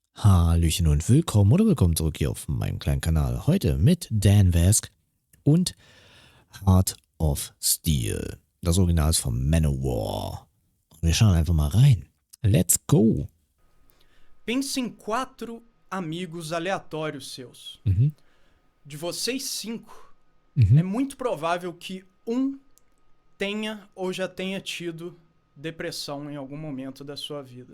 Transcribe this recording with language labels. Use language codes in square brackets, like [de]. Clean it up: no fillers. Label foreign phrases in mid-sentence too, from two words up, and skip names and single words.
[de] Hallöchen und willkommen zurück hier auf meinem kleinen Kanal. Heute mit Dan Vasc und Heart of Steel. Das Original ist von Manowar. Und wir schauen einfach mal rein. [en] Let's go! [pt] Pense em 4 amigos aleatórios seus. De vocês 5, é muito provável que um tenha ou já tenha tido depressão em algum momento da sua vida.